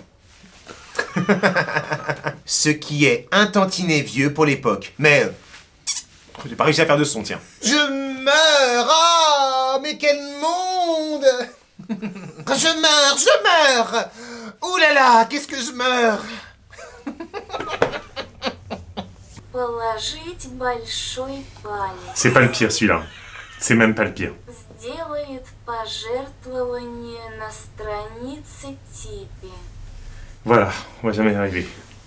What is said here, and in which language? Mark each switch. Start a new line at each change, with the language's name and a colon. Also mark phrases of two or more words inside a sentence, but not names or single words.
French: ce qui est un tantinet vieux pour l'époque. Mais... J'ai pas réussi à faire de son, tiens. Je meurs. Ah, mais quel monde. Je meurs. Ouh là là, qu'est-ce que je meurs.
Russian: Положить большой палец.
French: C'est pas le pire celui-là. C'est même pas le pire.
Russian: Сделает пожертвование на странице Типи.
French: Voilà, on va jamais y arriver.